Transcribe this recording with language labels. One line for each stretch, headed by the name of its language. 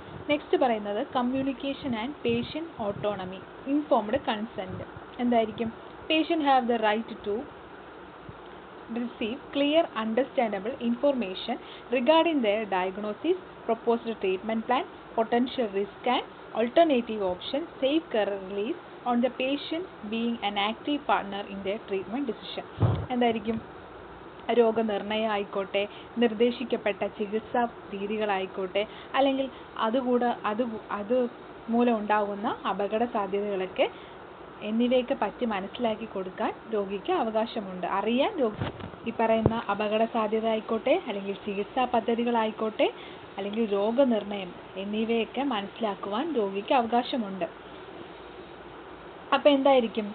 English: next
Malayalam: പറയുന്നത്
English: Communication and patient autonomy, informed consent.
Malayalam: എന്തായിരിക്കും?
English: Patient have the right to receive clear, understandable information regarding their diagnosis, proposed treatment plan, potential risk and alternative options, safe care release on the patient being an active partner in their treatment decision.
Malayalam: എന്തായിരിക്കും? രോഗനിർണയം ആയിക്കോട്ടെ, നിർദ്ദേശിക്കപ്പെട്ട ചികിത്സാ രീതികളായിക്കോട്ടെ, അല്ലെങ്കിൽ അത് മൂലം ഉണ്ടാകുന്ന അപകട സാധ്യതകളൊക്കെ എന്നിവയൊക്കെ പറ്റി മനസ്സിലാക്കി കൊടുക്കാൻ രോഗിക്ക് അവകാശമുണ്ട്. അറിയാൻ ഈ പറയുന്ന അപകട സാധ്യത ആയിക്കോട്ടെ, അല്ലെങ്കിൽ ചികിത്സാ പദ്ധതികളായിക്കോട്ടെ, അല്ലെങ്കിൽ രോഗനിർണയം എന്നിവയൊക്കെ മനസ്സിലാക്കുവാൻ രോഗിക്ക് അവകാശമുണ്ട്. അപ്പോൾ എന്തായിരിക്കും?